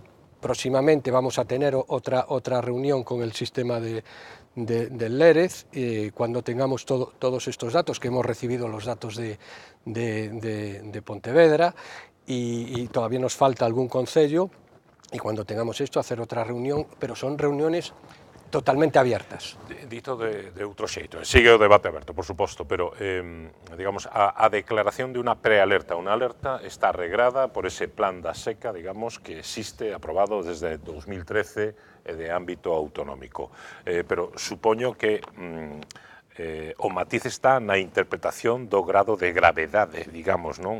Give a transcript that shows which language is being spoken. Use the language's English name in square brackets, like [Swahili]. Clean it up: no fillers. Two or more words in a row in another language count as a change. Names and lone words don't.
[Spanish] Próximamente vamos a tener otra reunión con el sistema del LEREZ, cuando tengamos todos estos datos, que hemos recibido los datos de Pontevedra, y todavía nos falta algún concello, y cuando tengamos esto hacer otra reunión, pero son reuniones totalmente abiertas. [Galician] Dito de outro xeito, sigue o debate aberto, por suposto, pero digamos, a declaración de unha prealerta, unha alerta está regrada por ese plan da seca, digamos, que existe, aprobado desde 2013 de ámbito autonómico, pero supoño que o matiz está na interpretación do grado de gravedade, digamos, non?